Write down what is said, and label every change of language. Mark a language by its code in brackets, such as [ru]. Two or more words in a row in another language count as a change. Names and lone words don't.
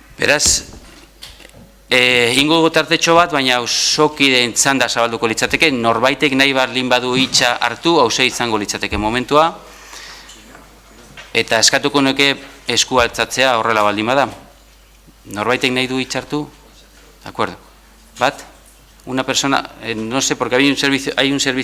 [eu] Beraz, Ingo dugu tartetxo bat, baina ausokideen txanda zabalduko litzateke, norbaitek nahi baldin badu hitza hartu, hause izango litzateke momentua, eta eskatuko nuke esku altzatzea horrela baldin bada. Norbaitek nahi du hitza hartu? [es] De acuerdo. Bat? Una persona, no sé, porque hay un servicio...